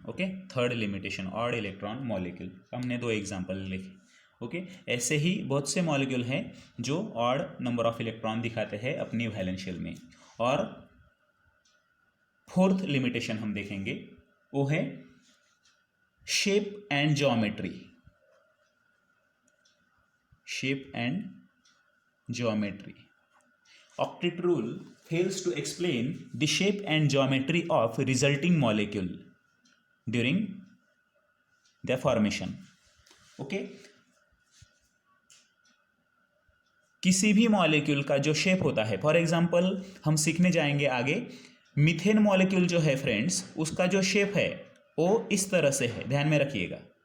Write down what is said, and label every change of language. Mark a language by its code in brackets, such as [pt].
[hi] Okay, third limitation, odd electron molecule, हमने 2 example लिखे। Okay, ऐसे ही बहुत से मॉलिक्यूल हैं जो ऑड नंबर ऑफ इलेक्ट्रॉन दिखाते हैं अपनी वैलेंस शेल में। और फोर्थ लिमिटेशन हम देखेंगे वो है shape and geometry. [en] Shape and geometry, octet rule fails to explain the shape and geometry of resulting molecule during their formation. [hi] Okay, किसी भी मॉलिक्यूल का जो शेप होता है, फॉर एग्जांपल हम सीखने जाएंगे आगे, मीथेन मॉलिक्यूल जो है फ्रेंड्स, उसका जो शेप है वो इस तरह से है, ध्यान में रखिएगा।